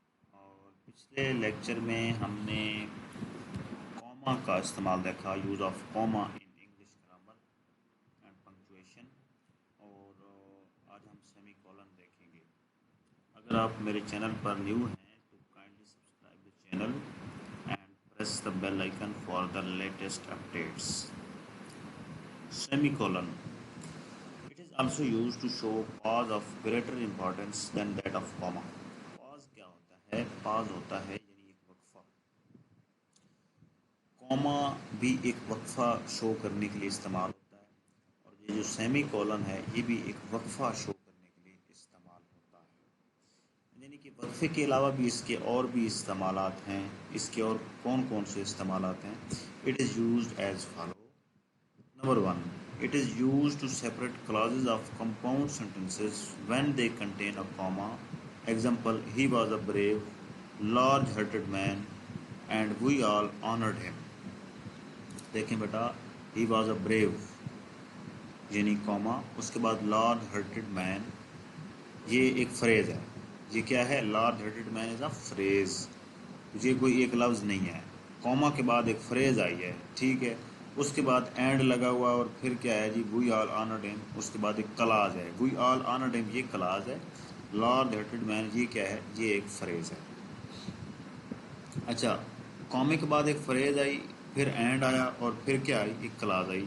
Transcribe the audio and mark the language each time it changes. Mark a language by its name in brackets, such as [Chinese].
[Urdu] اور پچھلے لیکچر میں ہم نے کوما کا استعمال دیکھا، [English] Use of comma in English grammar and punctuation. [Urdu] اور آج ہم سیمی کولن دیکھیں گے. اگر آپ میرے چینل پر نیو ہیں تو kindly subscribe the channel [English] press the bell icon for the latest updates. Semicolon. It is also used to show pause of greater importance than that of comma. [Urdu] Pause کیا ہوتا ہے؟ pause ہوتا ہے یعنی ایک وقفہ. کوما بھی ایک وقفہ شو کرنے کے لیے استعمال ہوتا ہے، اور یہ جو سیمی کولن ہے یہ بھی ایک وقفہ شو کرنے کے لیے استعمال ہوتا ہے. یعنی کہ وقفے کے علاوہ بھی اس کے اور بھی استعمالات ہیں. اس کے اور کون کون سے استعمالات ہیں؟ [English] It is used as follow. Number 1, it is used to separate clauses of compound sentences when they contain a comma. Example, he was a brave, large-hearted man and we all honored him. [Urdu] دیکھیں بیٹا، [English] he was a brave [Urdu] یعنی کاما، اس کے بعد [English] large hearted man، [Urdu] یہ ایک freeze ہے. [English] یہ کیا ہے؟ large hearted man is a phrase. [Urdu] یہ کوئی ایک لفظ نہیں ہے. کوما کے بعد ایک فریز آئی ہے، ٹھیک ہے. اس کے بعد اینڈ لگا ہوا اور پھر کیا ہے جی؟ [English] we all honored him. [Urdu] اس کے بعد ایک کلاز ہے، [English] we all honored him، [Urdu] یہ کلاز ہے. [English] large hearted man [Urdu] یہ کیا ہے؟ یہ ایک فریز ہے. اچھا، کومے کے بعد ایک فریز آئی، پھر اینڈ آیا اور پھر کیا آئی؟ ایک کلاز آئی.